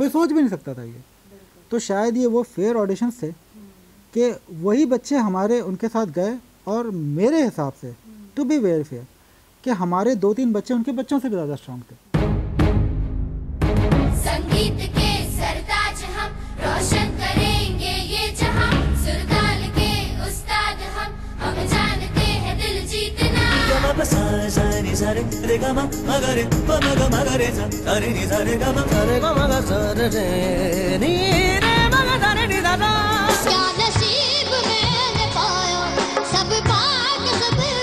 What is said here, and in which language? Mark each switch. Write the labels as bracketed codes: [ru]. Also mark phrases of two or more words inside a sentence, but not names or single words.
[hi] कोई सोच भी नहीं सकता था ये। तो शायद ये वो [en] fair auditions [hi] थे कि वही बच्चे हमारे उनके साथ गए, और मेरे हिसाब से [en] to be very fair [hi] कि हमारे 2-3 बच्चे उनके बच्चों से भी ज़्यादा स्ट्रॉन्ग थे। संगीत के सरताज हम रोशन करेंगे ये जहां, सुरताल के उस्ताद हम जानते हैं दिल जीतना। गम सा सा नि सा रे रे गम म ग रे प म ग म ग रे सा रे नि सा रे गम सा रे ग म ग सा रे नि रे म ग सा रे नि दा दा। क्या नसीब मैंने पाया, सब भाग सब